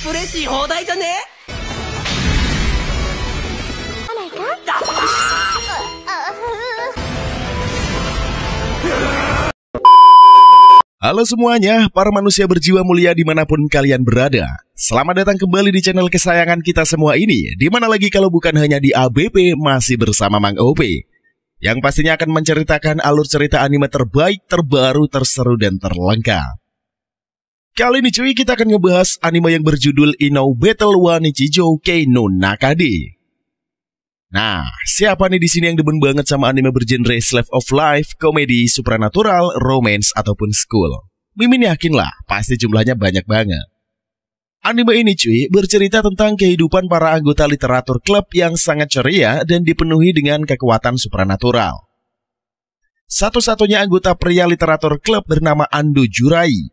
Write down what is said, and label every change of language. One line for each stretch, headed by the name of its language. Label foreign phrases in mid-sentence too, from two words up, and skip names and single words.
Japanese: し放題じゃね？
Indonesian: Halo semuanya, para manusia berjiwa mulia dimanapun kalian berada. Selamat datang kembali di channel kesayangan kita semua ini. Dimana lagi kalau bukan hanya di ABP, masih bersama Mang OP, yang pastinya akan menceritakan alur cerita anime terbaik, terbaru, terseru, dan terlengkap. Kali ini cuy, kita akan ngebahas anime yang berjudul Inou Battle wa Nichijou Kei no Nakade. Nah, siapa nih di sini yang demen banget sama anime bergenre
English: slice of life,
Indonesian: komedi, supernatural, romance, ataupun school? Mimin yakin lah, pasti jumlahnya banyak banget. Anime ini cuy, bercerita tentang kehidupan para anggota literatur klub yang sangat ceria dan dipenuhi dengan kekuatan supernatural. Satu-satunya anggota pria literatur klub bernama Ando Jurai.